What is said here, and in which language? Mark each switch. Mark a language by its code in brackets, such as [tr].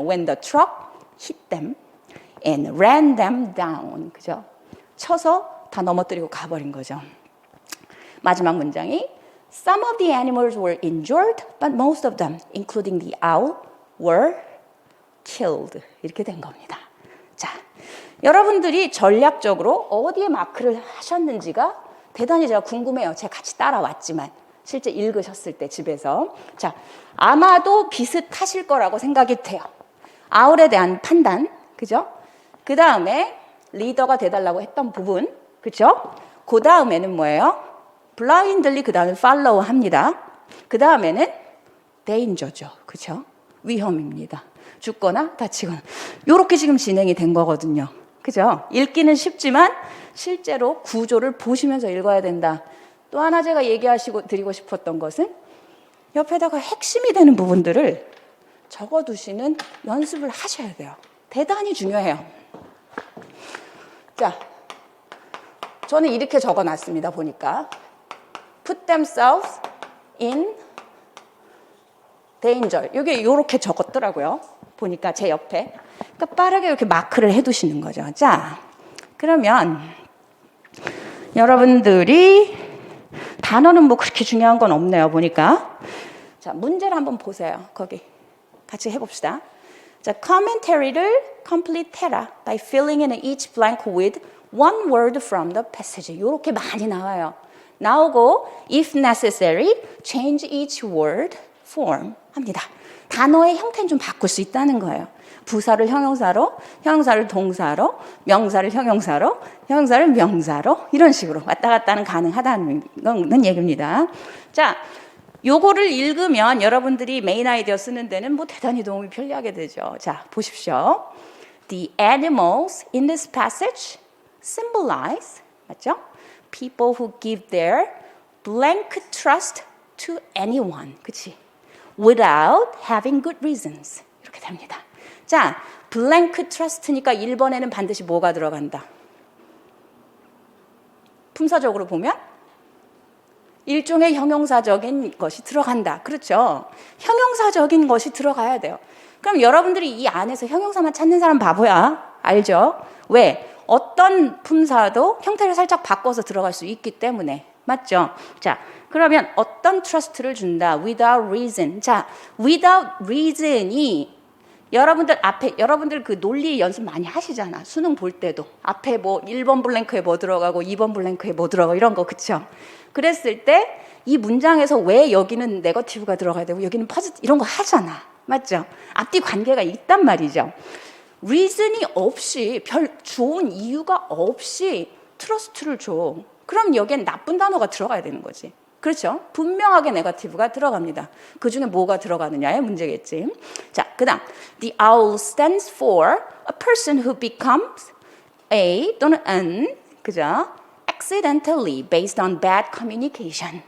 [en] When the truck hit them and ran them down. [ko] 그죠? 쳐서 다 넘어뜨리고 가버린 거죠. 마지막 문장이 [en] Some of the animals were injured, but most of them, including the owl, were killed. [ko] 이렇게 된 겁니다. 자, 여러분들이 전략적으로 어디에 마크를 하셨는지가 대단히 제가 궁금해요. 제가 같이 따라왔지만 실제 읽으셨을 때 집에서. 자, 아마도 비슷하실 거라고 생각이 돼요. 아울에 대한 판단, 그죠? 그 다음에 리더가 돼달라고 했던 부분, 그죠? 그 다음에는 뭐예요? 블라인들리 그 다음에 팔로우 합니다. 그 다음에는 데인저죠, 그죠? 위험입니다. 죽거나 다치거나. 요렇게 지금 진행이 된 거거든요. 그죠? 읽기는 쉽지만 실제로 구조를 보시면서 읽어야 된다. 또 하나 제가 드리고 싶었던 것은 옆에다가 핵심이 되는 부분들을 적어두시는 연습을 하셔야 돼요. 대단히 중요해요. 자, 저는 이렇게 적어놨습니다. 보니까 [en] put themselves in danger. [ko] 이게 이렇게 적었더라고요. 보니까 제 옆에. 그러니까 빠르게 이렇게 마크를 해두시는 거죠. 자, 그러면 여러분들이 단어는 뭐 그렇게 중요한 건 없네요. 보니까. 자, 문제를 한번 보세요. 거기 같이 해봅시다. [en] 자, commentary를 complete [ko] 해라 [en] by filling in each blank with one word from the passage. [ko] 이렇게 많이 나와요. 나오고 [en] if necessary, change each word form [ko] 합니다. 단어의 형태는 좀 바꿀 수 있다는 거예요. 부사를 형용사로, 형용사를 동사로, 명사를 형용사로, 형용사를 명사로 이런 식으로 왔다 갔다는 가능하다는 얘기입니다. 자, 요거를 읽으면 여러분들이 메인 아이디어 쓰는 데는 뭐 대단히 도움이 편리하게 되죠. 자, 보십시오. [en] The animals in this passage symbolize, [ko] 맞죠? [en] People who give their blank trust to anyone, [ko] 그치? [en] Without having good reasons. [ko] 이렇게 됩니다. 자, [en] blank trust [ko] 니까 1번에는 반드시 뭐가 들어간다? 품사적으로 보면 일종의 형용사적인 것이 들어간다. 그렇죠? 형용사적인 것이 들어가야 돼요. 그럼 여러분들이 이 안에서 형용사만 찾는 사람 바보야. 알죠? 왜? 어떤 품사도 형태를 살짝 바꿔서 들어갈 수 있기 때문에. 맞죠? 자, 그러면 어떤 트러스트를 준다? [en] Without reason. [ko] 자, [en] without reason [ko] 이 여러분들 그 논리 연습 많이 하시잖아. 수능 볼 때도. 앞에 뭐 1번 블랭크에 뭐 들어가고 2번 블랭크에 뭐 들어가고 이런 거, 그쵸? 그랬을 때 이 문장에서 왜 여기는 네거티브가 들어가야 되고 여기는 포지티브 이런 거 하잖아. 맞죠? 앞뒤 관계가 있단 말이죠. reason이 없이 별 좋은 이유가 없이 트러스트를 줘. 그럼 여기엔 나쁜 단어가 들어가야 되는 거지. 그렇죠? 분명하게 네거티브가 들어갑니다. 그 중에 뭐가 들어가느냐의 문제겠지. [en] 자, 그 다음 The owl stands for a person who becomes a [ko] 또는 [en] an, [ko] 그죠? [en] accidentally based on bad communication.